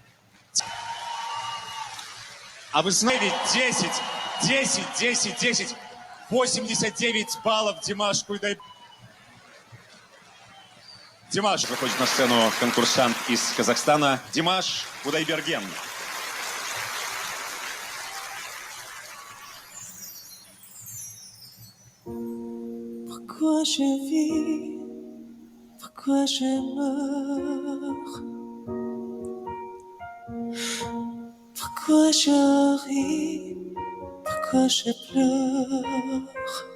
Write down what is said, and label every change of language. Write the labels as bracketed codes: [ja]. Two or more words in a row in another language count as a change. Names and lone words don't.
[ru] А вы знаете, 10. 89 баллов Димаш Куйдай. Димаш выходит на сцену конкурсант из Казахстана Димаш Кудайберген. [fr] Pourquoi je vis, pourquoi je meurs, pourquoi je ris, pourquoi je pleure.